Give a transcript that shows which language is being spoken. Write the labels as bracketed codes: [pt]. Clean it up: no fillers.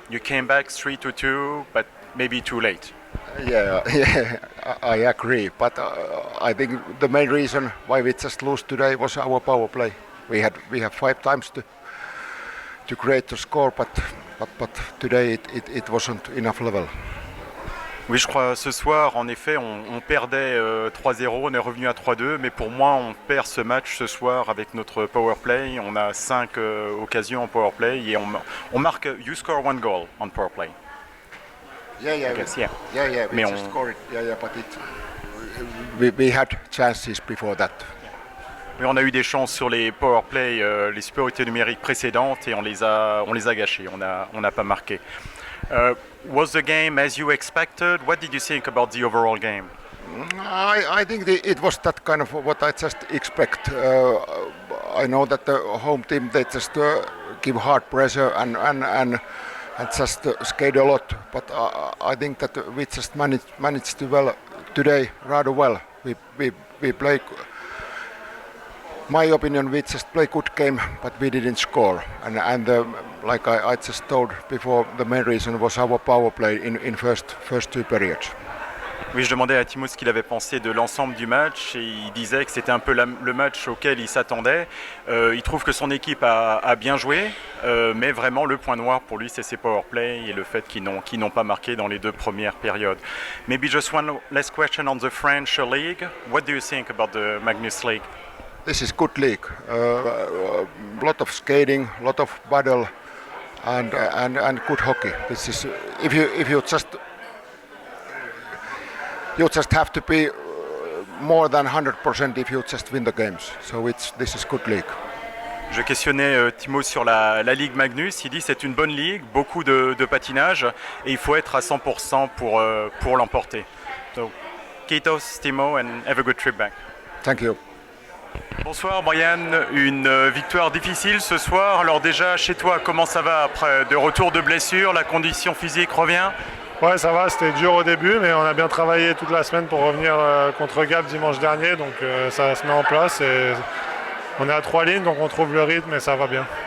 [en] You came back 3-2, but maybe too late. Yeah, I agree. But I think the main reason why we just lost today was our power play. We have 5 times to create the score, but today it wasn't enough level. [fr] Oui, je crois ce soir, en effet, on perdait 3-0, on est revenu à 3-2, mais pour moi, on perd ce match ce soir avec notre power play. On a 5 occasions en power play et on marque. [en] You score 1 goal on power play. Yeah. [fr] Mais [en] we just scored. Yeah, but we had chances before that. [fr] Mais on a eu des chances sur les power play, les supériorités numériques précédentes et on les a gâchées. On n'a pas marqué. [en] Was the game as you expected? What did you think about the overall game? I think it was that kind of what I just expect. I know that the home team, they just give hard pressure and just skate a lot, but I think that we just managed to well today rather well. We play. My opinion, we just play good game, but we didn't score. And like I just told before, the main reason was our power play in first 2 periods. [fr] Oui, je demandais à Timo ce qu'il avait pensé de l'ensemble du match et il disait que c'était un peu le match auquel il s'attendait. Il trouve que son équipe a bien joué, mais vraiment le point noir pour lui c'est ses power play et le fait qu'ils n'ont pas marqué dans les 2 premières périodes. [en] Maybe just one last question on the French league. What do you think about the Magnus League? This is good league. Lot of skating, lot of battle, and good hockey. This is if you just have to be more than 100% if you just win the games. So this is good league. [fr] Je questionnais Timo sur la Ligue Magnus. Il dit c'est une bonne ligue, beaucoup de patinage et il faut être à 100% pour l'emporter. [en] So, kiitos Timo and have a good trip back. Thank you. [fr] Bonsoir Brian, une victoire difficile ce soir. Alors déjà chez toi, comment ça va après de retour de blessure? La condition physique revient? Ouais, ça va, c'était dur au début, mais on a bien travaillé toute la semaine pour revenir contre Gap dimanche dernier, donc ça se met en place et on est à 3 lignes, donc on trouve le rythme et ça va bien.